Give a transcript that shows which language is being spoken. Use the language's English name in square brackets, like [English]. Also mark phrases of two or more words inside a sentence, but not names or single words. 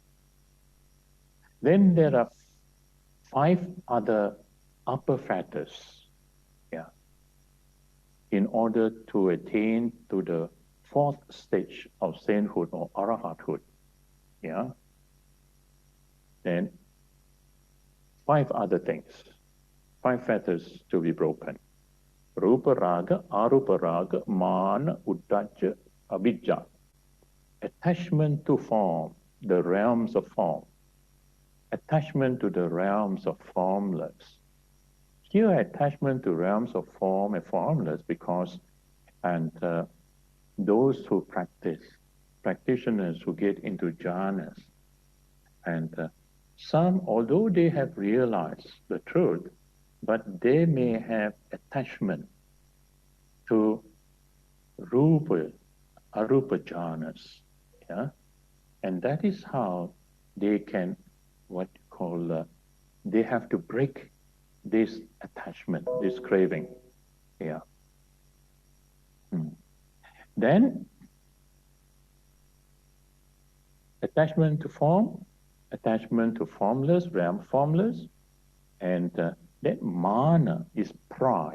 [English] Then there are 5 other upper fetters, in order to attain to the 4th stage of sainthood or arahathood. Then 5 other things, 5 fetters to be broken. [Pali] Rupa raga, arupa raga, mana, uddhacca, avijja. [English] Attachment to form, the realms of form. Attachment to the realms of formless. Here, attachment to realms of form and formless because, those who practice, practitioners who get into jhanas, and some, although they have realized the truth, but they may have attachment to [Pali] rupa, arupa jhanas, [English] and that is how they can, what you call, they have to break this attachment, this craving. Then, attachment to form, attachment to formless, realm formless, and then mana is pride.